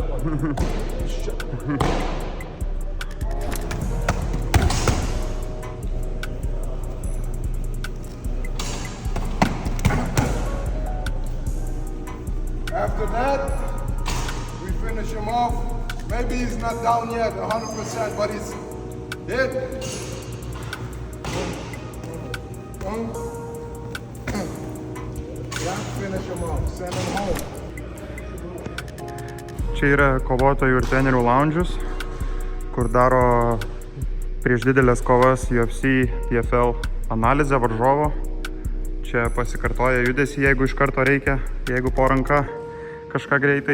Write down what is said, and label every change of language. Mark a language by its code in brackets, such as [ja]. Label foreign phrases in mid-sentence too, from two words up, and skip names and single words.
[en] After that, we finish him off. Maybe he's not down yet 100%, but he's dead. Yeah, finish him off. Send him home. [lt] Čia yra kovotojų ir trenerių lounge'us, kur daro prieš didelės kovas UFC, PFL analizę varžovo. Čia pasikartoja judesį, jeigu iš karto reikia, jeigu po ranka kažką greitai.